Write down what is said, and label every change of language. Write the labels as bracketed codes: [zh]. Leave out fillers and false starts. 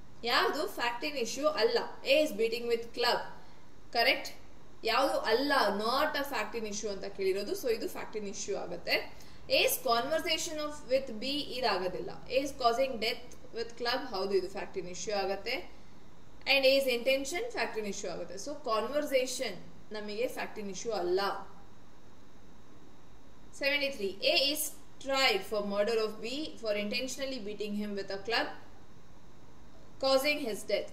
[kn] ಯಾವುದು fact in issue ಅಲ್ಲ? [en] A is beating with club, [kn] correct. ಯಾವುದು ಅಲ್ಲ, [en] not a fact in issue [kn] ಅಂತ ಕೇಳಿರೋದು. ಸೊ ಇದು ಫ್ಯಾಕ್ಟ್ ಇನ್ ಇಶ್ಯೂ ಆಗುತ್ತೆ. [en] A's conversation of with B [kn] ಇದಾಗೋದಿಲ್ಲ. [en] A's causing death with club, [kn] ಹೌದು ಇದು fact in issue ಆಗುತ್ತೆ. And A's intention fact in issue ಆಗುತ್ತೆ. So conversation ನಮಗೆ ಫ್ಯಾಕ್ಟ್ ಇನ್ ಇಶ್ಯೂ ಅಲ್ಲ. [en] 73, A is tried for murder of B for intentionally beating him with a club causing his death.